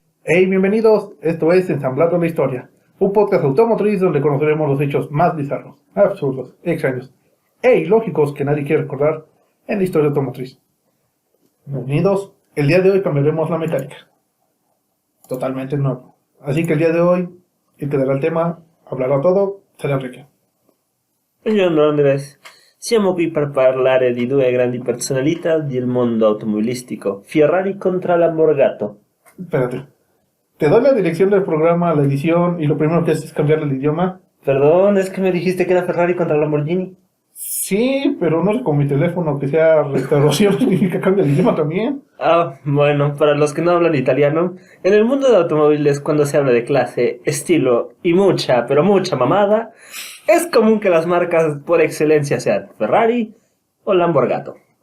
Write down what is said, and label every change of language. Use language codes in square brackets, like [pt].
[es] Hey, bienvenidos, esto es Ensamblando la Historia, un podcast automotriz donde conoceremos los hechos más bizarros, absurdos, extraños e ilógicos que nadie quiere recordar en la historia automotriz. Bienvenidos, el día de hoy cambiaremos la mecánica, totalmente nuevo. Así que el día de hoy, el que dará el tema, hablará todo, será Enrique. [it] Buongiorno Andres, siamo qui per parlare di due grandi personalità del mondo automobilistico, Ferrari contra Lamborghini. [es] Espérate, te doy la dirección del programa, la edición y lo primero que haces es cambiarle el idioma. Perdón, es que me dijiste que era Ferrari contra Lamborghini. Sí, pero no sé con mi teléfono que sea restauración significa cambia el idioma también. Bueno, para los que no hablan italiano, en el mundo de automóviles cuando se habla de clase, estilo y mucha, pero mucha mamada, es común que las marcas por excelencia sean Ferrari o Lamborghini.